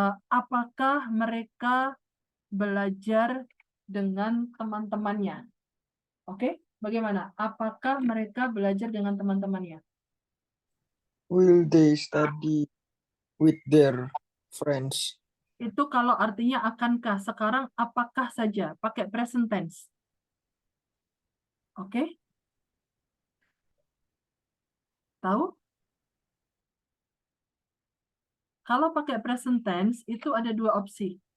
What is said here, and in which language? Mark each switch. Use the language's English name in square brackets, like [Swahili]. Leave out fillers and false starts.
[Indonesian] Apakah mereka belajar dengan teman-temannya? Oke, bagaimana? Apakah mereka belajar dengan teman-temannya? [English] Will they study with their friends? [Indonesian] Itu kalau artinya akankah. Sekarang apakah saja, pakai present tense. Oke? Tahu? Kalau pakai present tense, itu ada dua opsi.